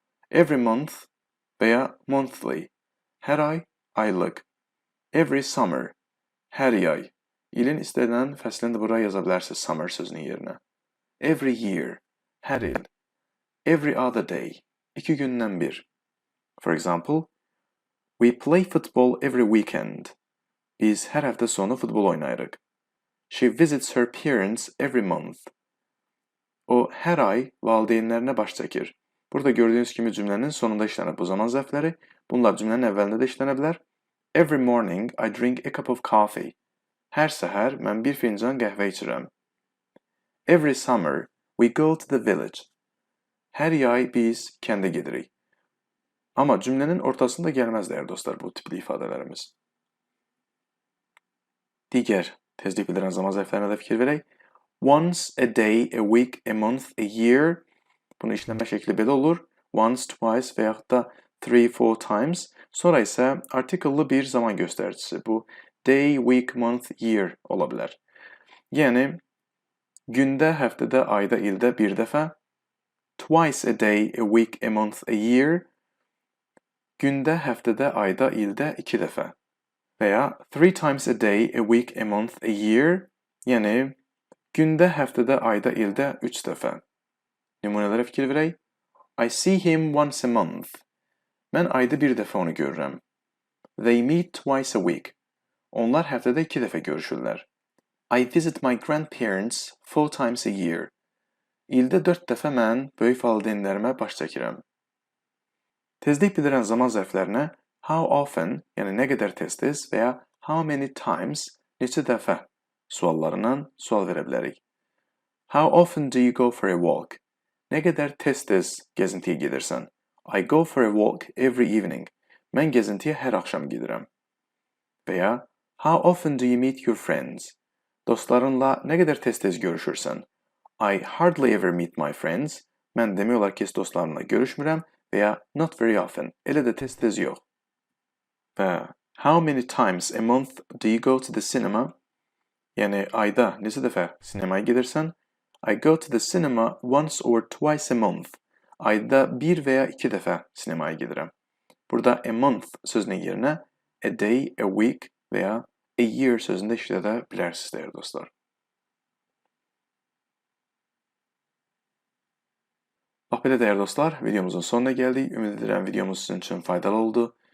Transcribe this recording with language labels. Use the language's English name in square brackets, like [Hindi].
[English] Every month [Azerbaijani] və ya [English] monthly, [Azerbaijani] hər ay, aylıq. [English] Every summer, [Azerbaijani] hər yay. İlin istənilən fəslini də buraya yaza bilərsiniz summer sözünün yerinə. [English] Every year, [Azerbaijani] hər il. [English] Every other day, [Azerbaijani] 2 gündən bir. [English] For example, we play football every weekend. [Azerbaijani] Biz hər həftə sonu futbol oynayırıq. [English] She visits her parents every month. [Azerbaijani] O hər ay valideynlərinə baş çəkir. Burada gördüyünüz kimi cümlənin sonunda işlənib bu zaman zərfləri. Bunlar cümlənin əvvəlində də işlənə bilər. [English] Every morning I drink a cup of coffee. [Azerbaijani] Hər səhər mən bir fincan qəhvə içirəm. [English] Every summer we go to the village. [Azerbaijani] Hər yay biz kəndə gedirik. Amma cümlənin ortasında gəlməz dəyərli dostlar bu tipli ifadələrimiz. Digər tezlik bildirən zaman zərflərinə də fikir verək. [English] Once, a day, a week, a month, a year. [Azerbaijani] Bunu işləmə şəkli belə olur. [English] Once, twice [Azerbaijani] və yaxud da [English] 3-4 times. [Azerbaijani] Sonra isə artikellı bir zaman göstəricisi. Bu day, week, month, year ola bilər. Yəni, gündə, həftədə, ayda, ildə bir dəfə. [English] Twice a day, a week, a month, a year. [Azerbaijani] Gündə, həftədə, ayda, ildə 2 dəfə. Və ya [English] 3 times a day, a week, a month, a year. [Azerbaijani] Yəni, gündə, həftədə, ayda, ildə 3 dəfə. Nümunələrə fikir verək. [English] I see him once a month. [Azerbaijani] Mən ayda bir dəfə onu görürəm. [English] They meet twice a week. [Azerbaijani] Onlar həftədə 2 dəfə görüşürlər. [English] I visit my grandparents 4 times a year. [Azerbaijani] İldə 4 dəfə mən böyük valideynlərimə baş çəkirəm. Tezlik bildirən zaman zərflərinə [English] how often, [Azerbaijani] yəni nə qədər tez-tez və ya [English] how many times, [Azerbaijani] neçə dəfə suallarından sual verə bilərik. [English] How often do you go for a walk? [Azerbaijani] Nə qədər tez-tez gəzintiyə gedirsən? [English] I go for a walk every evening. [Azerbaijani] Mən gəzintiyə hər axşam gedirəm. Və ya [English] how often do you meet your friends? [Azerbaijani] Dostlarınla nə qədər tez-tez görüşürsən? [English] I hardly ever meet my friends. [Azerbaijani] Mən demək olar ki, dostlarımla görüşmürəm və ya [English] not very often. [Azerbaijani] Elə də tez-tez yox. Və [English] how many times a month do you go to the cinema? [Azerbaijani] Yəni ayda neçə dəfə sinemaya gedirsən? [English] I go to the cinema once or twice a month. [Azerbaijani] Ayda 1 və ya 2 dəfə sinemaya gedirəm. Burada a month sözünün yerinə a day, a week və ya a year sözünü də işlədə bilərsiniz dəyərli dostlar. Bax belə dəyərli dostlar, videomuzun sonuna gəldik. Ümid edirəm videomuz sizin üçün faydalı oldu.